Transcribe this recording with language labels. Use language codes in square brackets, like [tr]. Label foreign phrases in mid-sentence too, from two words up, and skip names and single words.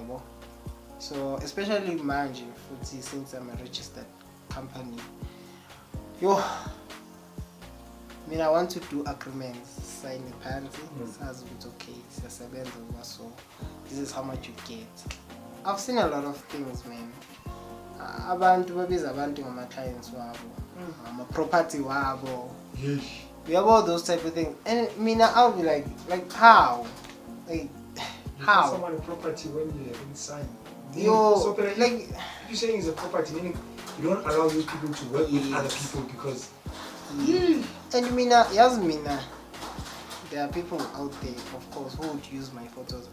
[en] So especially manje, since I'm a registered company, I mean, I want to do agreements, sign the penalty, says it's okay, so this is how much you get. I've seen a lot of things, man. [zu] Abantu babiza abantu ngama clients wabo, ngama property wabo. [en] Yes. We have all those type of things, and I'll be like how, like how? Someone a property when you haven't signed. So like you're saying it's a property, meaning you don't allow those people to work with other people because. And there are people out there, of course, who would use my photos.